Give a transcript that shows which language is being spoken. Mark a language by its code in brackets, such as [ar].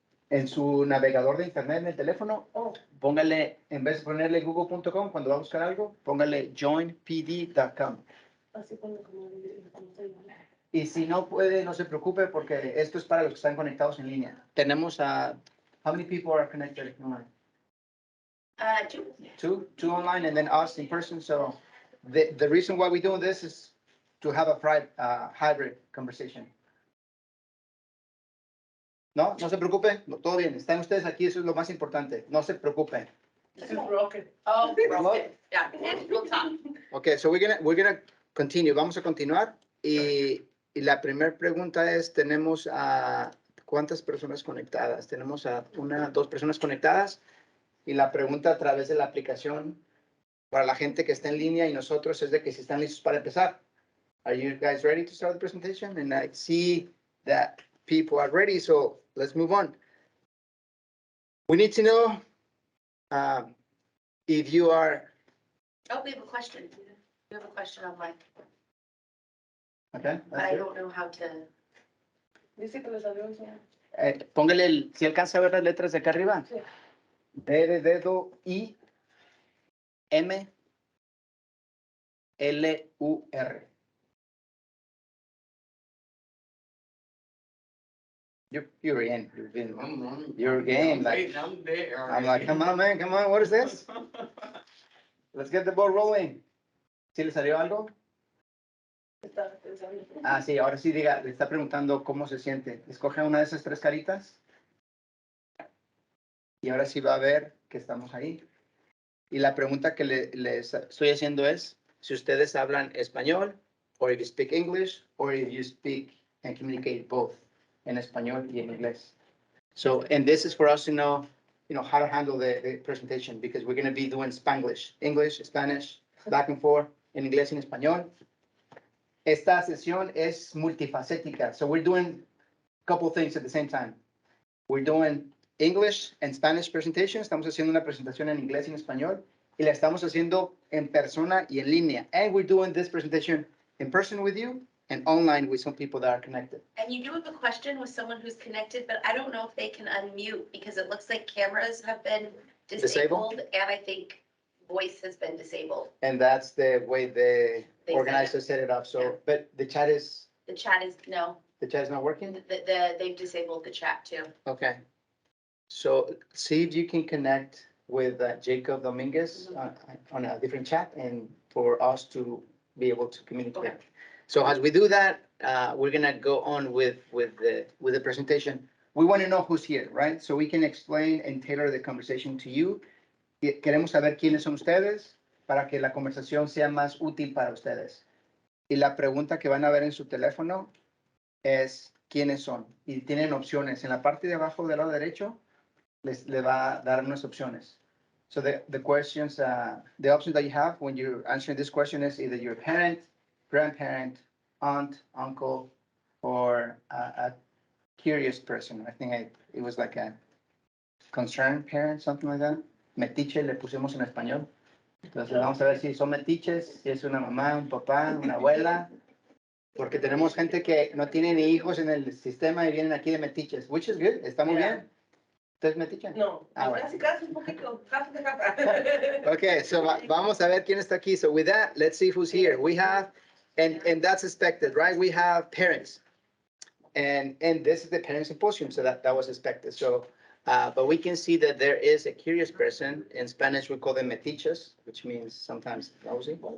[es] En su navegador de internet en el teléfono, Oh, póngale, en vez de ponerle google.com, cuando va a buscar algo, póngale joinpd.com. así como estoy. Y si no puede, no se preocupe porque esto es para los que están conectados en línea. Tenemos a, [en] how many people are connected online? 2. Two online and then us in person. So the reason why we're doing this is to have a hybrid conversation. [es] No se preocupe, todo bien. Están ustedes aquí, eso es lo más importante. No se preocupen. [en] This is broken. Oh, Broken. yeah, and we'll talk. Okay, so we're gonna continue. [es] Vamos a continuar. Y la primera pregunta es, tenemos a ¿cuántas personas conectadas? Tenemos a dos personas conectadas. Y la pregunta a través de la aplicación para la gente que está en línea y nosotros es de que si están listos para empezar. [en] Are you guys ready to start the presentation? And I see that people are ready, so let's move on. We need to know if you are. Oh, we have a question. We have a question online. Okay. But I don't know how to. [es] Dice que les salió enseñar. Póngale, si alcanza a ver las letras de acá arriba. Sí. D de dedo, I, M, L, U, R. [en] You're in. You're game. Like, I'm there. I'm like, come on, man, come on. What is this? Let's get the ball rolling. [es] ¿Sí le salió algo? Estaba pensando. Ah, sí, ahora sí diga, le está preguntando cómo se siente. Escoge una de esas tres caritas. Y ahora sí va a ver que estamos ahí. Y la pregunta que les estoy haciendo es, si ustedes hablan español, [en] or if you speak English, or if you speak and communicate both, [es] en español y en inglés. [en] So, and this is for us to know, how to handle the presentation, because we're going to be doing Spanglish, English, Spanish, back and forth, [es] en inglés y en español. Esta sesión es multifacética, [en] so we're doing a couple things at the same time. We're doing English and Spanish presentation. [es] Estamos haciendo una presentación en inglés y en español. Y la estamos haciendo en persona y en línea. [en] And we're doing this presentation in person with you and online with some people that are connected. And you do have a question with someone who's connected, but I don't know if they can unmute because it looks like cameras have been Disabled? disabled and I think voice has been disabled. And that's the way the They organizers set it up. So, but the chat is The chat is, no, not working? they've disabled the chat too. Okay. So see if you can connect with Jacob Dominguez on a different chat and for us to be able to communicate. Okay. So as we do that, we're gonna go on with the presentation. We want to know who's here, right? So we can explain and tailor the conversation to you. [es] Queremos saber quiénes son ustedes para que la conversación sea más útil para ustedes. Y la pregunta que van a ver en su teléfono es quiénes son. Y tienen opciones. En la parte de abajo del lado derecho le va a dar unas opciones. [en] So the questions, the options that you have when you're answering this question is either your parent, grandparent, aunt, uncle, or a curious person. I think it was like a concerned parent, something like that. [es] Metiche le pusimos en español. Entonces vamos a ver si son metiches, si es una mamá, un papá, una abuela. Porque tenemos gente que no tiene ni hijos en el sistema y vienen aquí de metiches, [en] which is good, [es] está muy bien. ¿Ustedes metiches? No, Bueno. casi un poquito, casi de capa. [en] Okay, so [es] vamos a ver quién está aquí. [en] So with that, let's see who's here. We have, and that's expected, right? We have parents. And this is the Parent Symposium, so that was expected. So, but we can see that there is a curious person. In Spanish, we call them metiches, which means sometimes nosy.